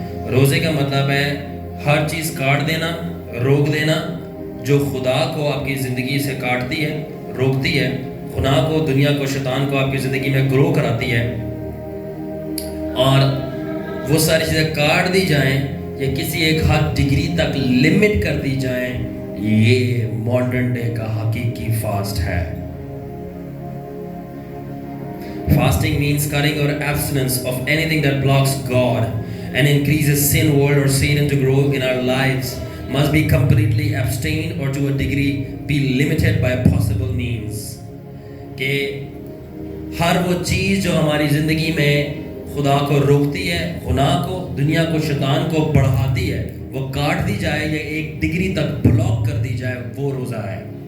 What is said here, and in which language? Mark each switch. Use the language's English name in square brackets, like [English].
[Urdu] روزے کا مطلب ہے ہر چیز کاٹ دینا, روک دینا جو خدا کو آپ کی زندگی سے کاٹتی ہے, روکتی ہے, گناہ کو, دنیا کو, شیطان کو آپ کی زندگی میں گرو کراتی ہے, اور وہ ساری چیزیں کاٹ دی جائیں یا کسی ایک حد ڈگری تک لمٹ کر دی جائیں. یہ ماڈرن ڈے کا حقیقی فاسٹ ہے. [English] Fasting means cutting or abstinence of anything that blocks God and increases sin, world or Satan to grow in our lives. Must be completely abstained or to a degree be limited by possible means. [Urdu] کہ ہر وہ چیز جو ہماری زندگی میں خدا کو روکتی ہے, گناہ کو, دنیا کو, شیطان کو بڑھاتی ہے, وہ کاٹ دی جائے یا ایک ڈگری تک بلاک کر دی جائے, وہ روزہ ہے.